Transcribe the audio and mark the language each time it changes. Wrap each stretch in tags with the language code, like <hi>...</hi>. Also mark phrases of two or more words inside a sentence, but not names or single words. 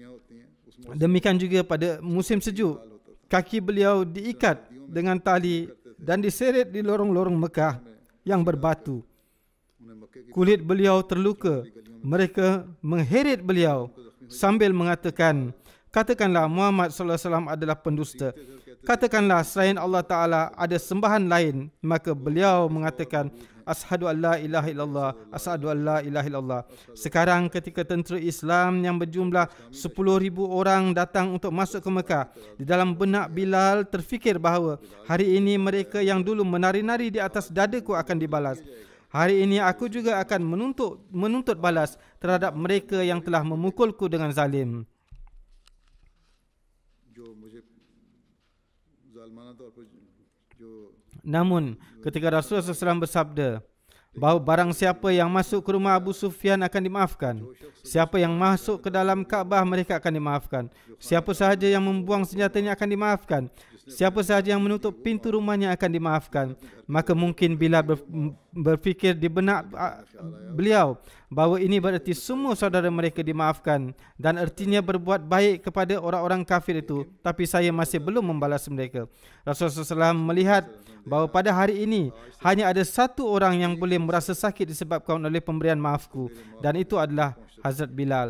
<ms>Demikian juga pada musim sejuk, kaki beliau diikat dengan tali dan diseret di lorong-lorong Mekah yang berbatu.</ms> <hi>उन्हें मक्के की</hi> <ms>Kulit beliau terluka. Mereka mengheret beliau sambil mengatakan, katakanlah Muhammad</ms> <ar>صلى الله عليه وسلم</ar> <ms>adalah pendusta. Katakanlah selain Allah Ta'ala ada sembahan lain. Maka beliau mengatakan,</ms> <ar>أشهد أن لا إله إلا الله، أشهد أن لا إله إلا الله.</ar> <ms>Sekarang ketika tentera Islam yang berjumlah 10,000 orang datang untuk masuk ke Mekah, di dalam benak Bilal terfikir bahawa hari ini mereka yang dulu menari-nari di atas dadaku akan dibalas. Hari ini aku juga akan menuntut balas terhadap mereka yang telah memukulku dengan zalim.</ms> <hi>जो मुझे जालमाना तौर पर जो</hi> <ms>Namun ketika Rasulullah SAW bersabda bahawa barang siapa yang masuk ke rumah Abu Sufyan akan dimaafkan, siapa yang masuk ke dalam Kaabah mereka akan dimaafkan, siapa sahaja yang membuang senjatanya akan dimaafkan, siapa sahaja yang menutup pintu rumahnya akan dimaafkan. Maka mungkin Bilal berfikir di benak beliau bahawa ini berarti semua saudara mereka dimaafkan dan artinya berbuat baik kepada orang-orang kafir itu, tapi saya masih belum membalas mereka. Rasulullah SAW melihat bahawa pada hari ini hanya ada satu orang yang boleh merasa sakit disebabkan oleh pemberian maafku, dan itu adalah Hazrat Bilal.</ms>